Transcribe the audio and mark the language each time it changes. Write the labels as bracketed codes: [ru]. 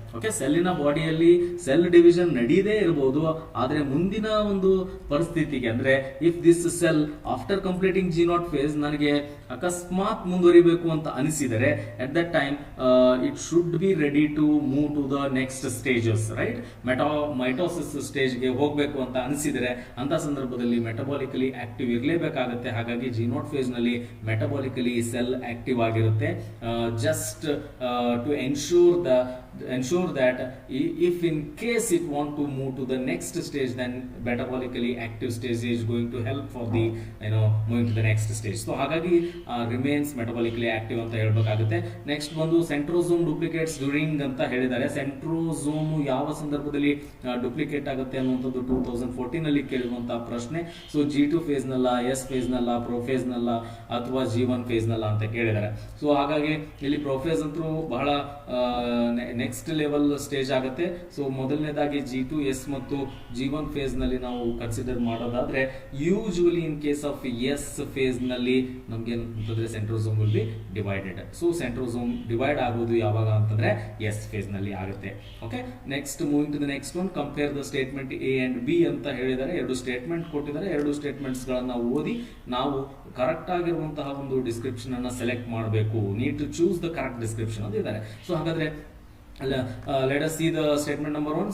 [en] okay, [kn] ಸೆಲ್ಲಿನ ಬಾಡಿಯಲ್ಲಿ cell division ನಡೆಯದೇ ಇರಬಹುದು, ಆದರೆ ಮುಂದಿನ ಒಂದು ಪರಿಸ್ಥಿತಿಗೆ ಅಂದ್ರೆ [en] if this cell after completing G0 phase [kn] ನನಗೆ ಅಕಸ್ಮಾತ್ ಮುಂದುವರಿಬೇಕು ಅಂತ ಅನಿಸಿದರೆ, [en] At that time it should be ready to move to the next stages, right? [kn] Mitosis ಸ್ಟೇಜ್ಗೆ ಹೋಗಬೇಕು ಅಂತ ಅನಿಸಿದರೆ ಅಂತ ಸಂದರ್ಭದಲ್ಲಿ ಮೆಟಬಾಲಿಕಲಿ ಆಕ್ಟಿವ್ ಇರಲೇಬೇಕಾಗುತ್ತೆ. ಹಾಗಾಗಿ G0 ಫೇಸ್ ನಲ್ಲಿ ಮೆಟಬಾಲಿಕಲಿ ಸೆಲ್ ಆಕ್ಟಿವ್ ಆಗಿರುತ್ತೆ. [en] Just to ensure that if in case it want to move to the next stage, then metabolically active stage is going to help for the moving to the next stage. So [kn] ಹಾಗಾಗಿ [en] remains metabolically active [kn] ಅಂತ ಹೇಳಬೇಕಾಗುತ್ತೆ. Next ಬಂದು [en] centrosome duplicates during [kn] ಅಂತ ಹೇಳಿದ್ದಾರೆ. Centrosome ಯಾವ ಸಂದರ್ಭದಲ್ಲಿ duplicate ಆಗುತ್ತೆ ಅನ್ನುವಂಥದ್ದು 2014 ನಲ್ಲಿ ಕೇಳಿರುವಂತಹ ಪ್ರಶ್ನೆ. ಸೊ G2 ಫೇಸ್ ನಲ್ಲ, ಎಸ್ ಫೇಸ್ ನಲ್ಲ, ಪ್ರೋಫೇಸ್ ನಲ್ಲ, ಅಥವಾ G1 ಫೇಸ್ ನಲ್ಲ ಅಂತ ಕೇಳಿದ್ದಾರೆ. ಸೊ ಹಾಗಾಗಿ ಇಲ್ಲಿ ಪ್ರೋಫೇಸ್ ಅಂತೂ ಬಹಳ ನೆಕ್ಸ್ಟ್ ಲೆವೆಲ್ ಸ್ಟೇಜ್ ಆಗುತ್ತೆ. ಸೊ ಮೊದಲನೇದಾಗಿ G2, ಎಸ್ ಮತ್ತು G1 ಫೇಸ್ ನಲ್ಲಿ ನಾವು ಕನ್ಸಿಡರ್ ಮಾಡೋದಾದ್ರೆ, usually [en] in case of [kn] S face ನಲ್ಲಿ ನಮ್ಗೆ ಅಂತಂದ್ರೆ [en] Centrosome will be divided. [kn] So centrosome divide ಆಗೋದು ಯಾವಾಗ ಅಂತಂದ್ರೆ ಎಸ್ ಫೇಸ್ ನಲ್ಲಿ ಆಗುತ್ತೆ. [en] okay, next moving to the next one, compare the statement A and B [kn] ಅಂತ ಹೇಳಿದ್ದಾರೆ. ಎರಡು ಸ್ಟೇಟ್ಮೆಂಟ್ ಕೊಟ್ಟಿದ್ದಾರೆ. ಎರಡು ಸ್ಟೇಟ್ಮೆಂಟ್ಸ್ ಗಳನ್ನ ಓದಿ ನಾವು ಕರೆಕ್ಟ್ ಆಗಿರುವಂತಹ ಒಂದು ಡಿಸ್ಕ್ರಿಪ್ಷನ್ ಅನ್ನ ಸೆಲೆಕ್ಟ್ ಮಾಡಬೇಕು. [en] need to choose the correct description [kn] ಅಂತ ಇದ್ದಾರೆ. [en] so [kn] ಹಾಗಾದ್ರೆ [en] let us see the statement number 1.